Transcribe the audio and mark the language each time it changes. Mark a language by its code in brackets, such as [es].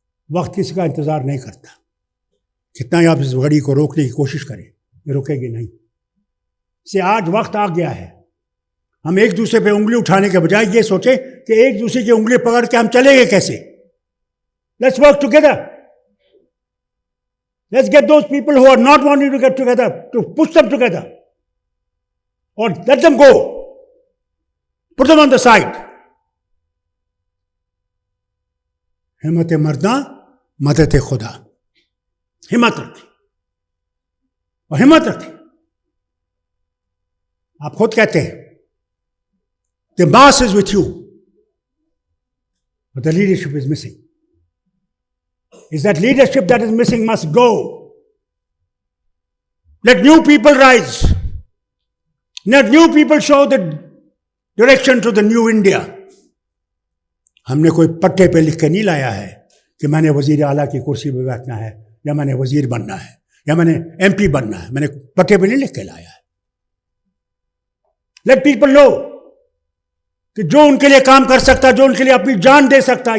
[ur] وقت کسی کا انتظار نہیں کرتا. کتنا ہی آپ اس گھڑی کو روکنے کی کوشش کریں، یہ رکے گی نہیں. سے آج وقت آ گیا ہے. ہم ایک دوسرے پہ انگلی اٹھانے کے بجائے یہ سوچیں کہ ایک دوسرے کی انگلی پکڑ کے ہم چلیں گے کیسے. [en] Let's work together. Let's get those people who are not wanting to get together, to push them together. Or let them go. Put them on the side. [ur] ہمت مرداں مدد خدا. ہمت رکھیں اور ہمت رکھیں. آپ خود کہتے ہیں [en] the mass is with you, but the leadership is missing. Is that leadership that is missing must go. Let new people rise. Let new people show the direction to the new India. [ur] ہم نے کوئی پٹے پہ لکھ کے نہیں لایا ہے کہ میں نے وزیر اعلیٰ کی کرسی پہ بیٹھنا ہے یا میں نے وزیر بننا ہے یا میں نے MP بننا ہے. میں نے پٹے پہ نہیں لکھ کے لایا ہے. [en] Let people know [ur] کہ جو ان کے لیے کام کر سکتا، جو ان کے لیے اپنی جان دے سکتا.